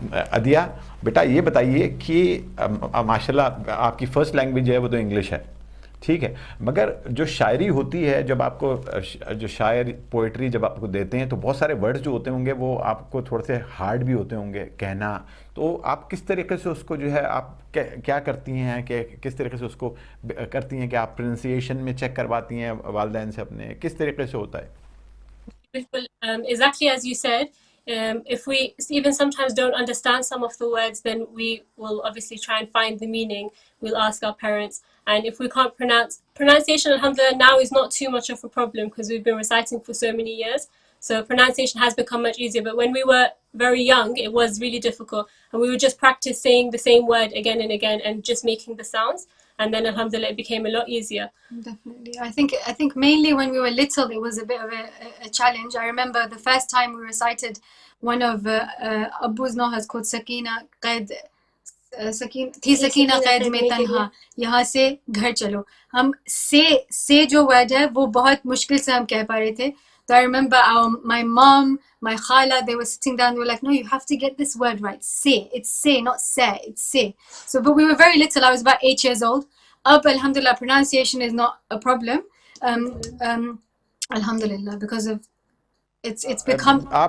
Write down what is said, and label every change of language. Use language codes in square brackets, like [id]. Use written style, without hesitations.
[ur] عدیہ بیٹا یہ بتائیے کہ ماشاءاللہ آپ کی فرسٹ لینگویج جو ہے وہ تو انگلش ہے, ٹھیک ہے, مگر جو شاعری ہوتی ہے جب آپ کو جو شاعر پوئٹری جب آپ کو دیتے ہیں تو بہت سارے ورڈز جو ہوتے ہوں گے وہ آپ کو تھوڑے سے ہارڈ بھی ہوتے ہوں گے کہنا, تو آپ کس طریقے سے اس کو جو ہے آپ کیا کرتی ہیں کہ کس طریقے سے اس کو کرتی ہیں کہ آپ پروننسیشن میں چیک کرواتی ہیں والدین سے اپنے, کس طریقے سے ہوتا ہے؟ [en] Well, exactly as you said, if we even sometimes don't understand some of the words, then we will obviously try and find the meaning. We'll ask our parents. And if we can't pronunciation, alhamdulillah, now is not too much of a problem because we've been reciting for so many years. So pronunciation has become much easier. But when we were very young, it was really difficult. And we would just practice saying the same word again and again and just making the sounds. And then alhamdulillah it became a lot easier. Definitely. I think mainly when we were little it was a bit of a challenge. I remember the first time we recited one of Abu's Nohas called Sakina Qaid Sakina Qaid mein tanha yahan se ghar chalo. [ur] ہم سے جو word ہے وہ بہت مشکل سے ہم کہہ پا رہے تھے. [en] So I remember my mom, my khala, they were sitting down, they were like, no, you have to get this word right. Say, it's say, not say, it's say. So, but we were very little, I was about 8 years old. Ab, alhamdulillah, pronunciation is not a problem. Alhamdulillah, because of it's become.